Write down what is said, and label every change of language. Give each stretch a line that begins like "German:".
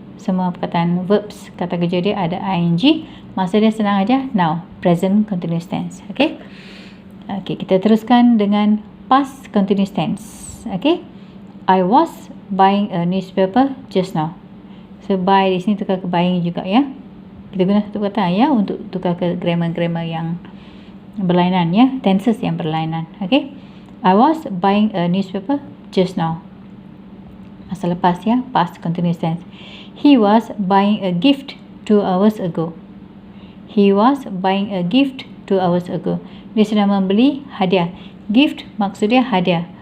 Malay: semua perkataan verbs, kata kerja dia ada ing. Masa dia senang aja, now, present continuous tense. Okay, kita teruskan dengan past continuous tense.
English: Okay, I was buying a newspaper just now.
Malay: So buy di sini tukar ke buying juga ya. Kita guna satu kata ya untuk tukar ke grammar-grammar yang berlainan ya, tenses yang berlainan.
English: Okay, I was buying a newspaper just now.
Malay: Masa lepas ya,
English: past continuous tense. He was buying a gift 2 hours ago. He was buying a gift 2 hours ago.
Malay: Dia sedang membeli hadiah. Gift maksudnya hadiah.